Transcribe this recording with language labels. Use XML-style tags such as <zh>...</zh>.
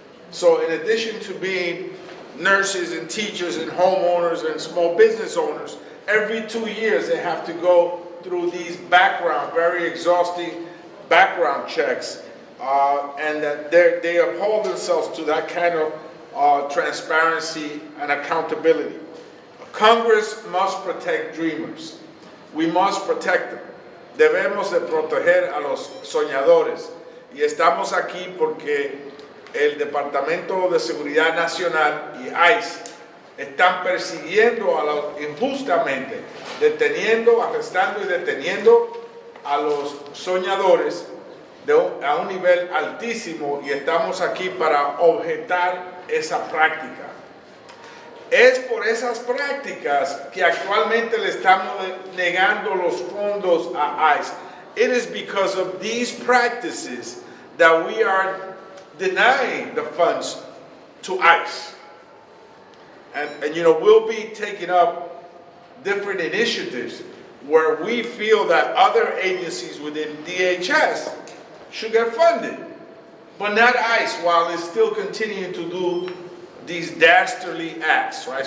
<en>So in addition to being nurses and teachers and homeowners and small business owners, every 2 years they have to go through these very exhausting background checks, and that they uphold themselves to that kind of transparency and accountability. Congress must protect Dreamers. We must protect them.</en> <es>Debemos de proteger a los soñadores. Y estamos aquí porque el Departamento de Seguridad Nacional y ICE están persiguiendo injustamente, arrestando y deteniendo a los soñadores a un nivel altísimo, y estamos aquí para objetar esa práctica. Es por esas prácticas que actualmente le estamos negando los fondos a ICE.</es> <en>It is because of these practices that we are denying the funds to ICE. And you know, we'll be taking up different initiatives where we feel that other agencies within DHS should get funded, but not ICE, while it's still continuing to do these dastardly acts, right?</en>